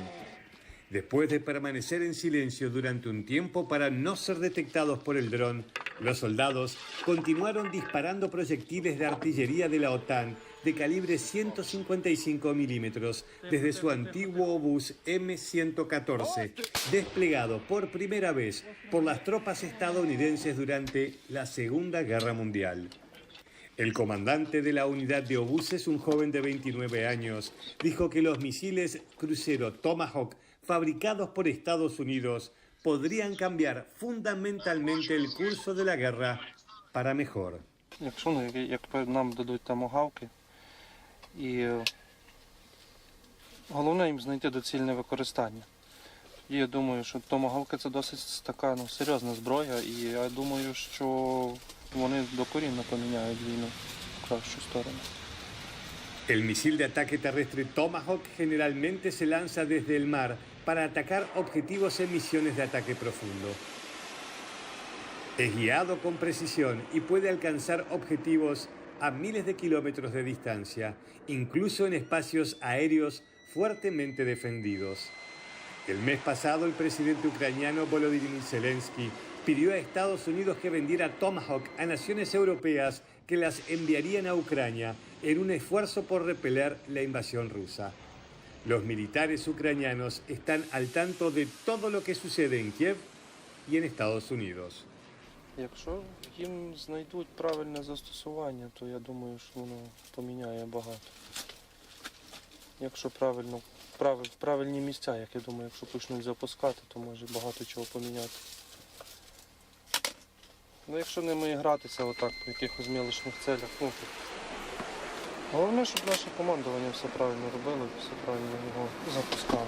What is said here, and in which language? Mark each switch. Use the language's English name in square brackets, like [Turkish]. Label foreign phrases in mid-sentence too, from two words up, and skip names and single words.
[Spanish] Después de permanecer en silencio durante un tiempo para no ser detectados por el dron, los soldados continuaron disparando proyectiles de artillería de la OTAN de calibre 155 milímetros desde su antiguo obús M114, desplegado por primera vez por las tropas estadounidenses durante la Segunda Guerra Mundial. El comandante de la unidad de obuses, un joven de 29 años, dijo que los misiles crucero Tomahawk fabricados por Estados Unidos podrían cambiar fundamentalmente el curso de la guerra para mejor. [Ukrainian] Якщо нам дадуть томагавки, і головне їм знайти доцільне використання. І я думаю, що томагавки це досить така серйозна зброя, і я думаю, що вони докорінно поміняють війну в кращу сторону. [Spanish] El misil de ataque terrestre Tomahawk generalmente se lanza desde el mar para atacar objetivos en misiones de ataque profundo. Es guiado con precisión y puede alcanzar objetivos a miles de kilómetros de distancia, incluso en espacios aéreos fuertemente defendidos. El mes pasado, el presidente ucraniano Volodymyr Zelensky pidió a Estados Unidos que vendiera Tomahawk a naciones europeas que las enviarían a Ucrania en un esfuerzo por repeler la invasión rusa. Los militares ucranianos están al tanto de todo lo que sucede en Kiev y en Estados Unidos. [Ukrainian] Якщо їм знайдуть правильне застосування, то я думаю, що воно поміняє багато. Якщо в правильні місця, як я думаю, якщо почнуть запускати, то може багато чого поміняти. Ну, якщо ними гратися отак по якихось мілочних целях, головне, щоб наше командування все правильно робило, все правильно його запускало.